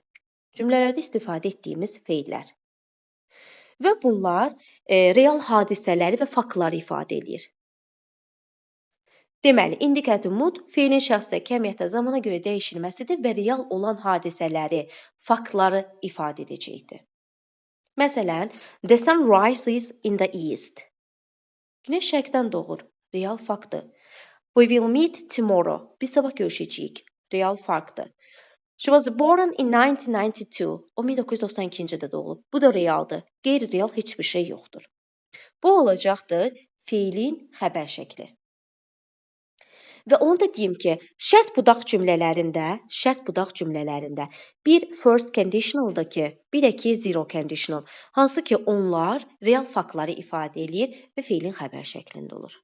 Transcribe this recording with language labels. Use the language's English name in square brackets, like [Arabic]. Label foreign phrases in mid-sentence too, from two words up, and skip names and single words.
[Azerbaijani] Cümlələrdə istifadə etdiyimiz feillər. Və bunlar real hadisələri və faktları ifadə edir. Deməli, indikativ mud feilin şəxsə, kəmiyyətə, zamana görə dəyişilməsidir və real olan hadisələri, faktları ifadə edəcəkdir. Məsələn, [English] the sun rises in the east. [Azerbaijani] Günəş şərqdən doğur. Real faktdır. [English] We will meet tomorrow. [Azerbaijani] Biz sabah görüşəcəyik. Real faktdır. [English] She was born in 1992. [Azerbaijani] O 1992-ci doğulub. Bu da realdır. Qeyri-real heç bir şey yoxdur. Bu olacaqdır feilin xəbər şəkli. Və onu da deyim ki, şərt budaq cümlələrində bir [English] first conditionaldır [Azerbaijani] ki, bir də ki [English] zero conditional, [Azerbaijani] hansı ki onlar real faktları ifadə edir və feilin xəbər şəklində olur.